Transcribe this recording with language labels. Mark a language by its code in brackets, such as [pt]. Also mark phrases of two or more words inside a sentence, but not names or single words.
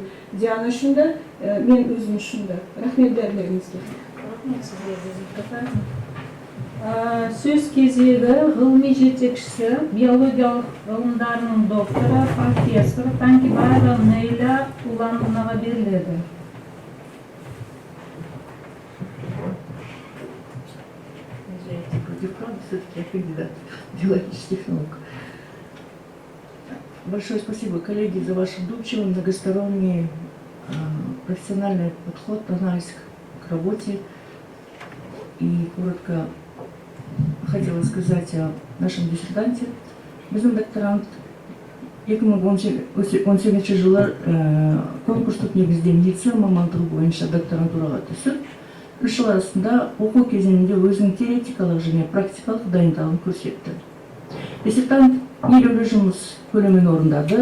[kk] Диана үшін де, мен өзім үшін де. Рахмет бәріңізге. Сөз кезегі ғылыми жетекшісі, биологиялық ғылымдарының докторы, профессор Танкибаева Нейля Улановнаға беріледі. [ru] Все-таки я кандидат биологических наук. Большое спасибо, коллеги, за ваш вдумчивый, многосторонний, профессиональный подход, анализ к работе. И коротко хотела сказать о нашем диссертанте. [kk] Біздің докторант 2017 жылы конкурстық негізде медицина мамандығы бойынша докторантураға түсіп, 3 жыл арасында оқу кезеңінде өзінің теоретикалық және практикалық дайындығын көрсетті. Диссертант елеулі жұмыс көлемін орындады.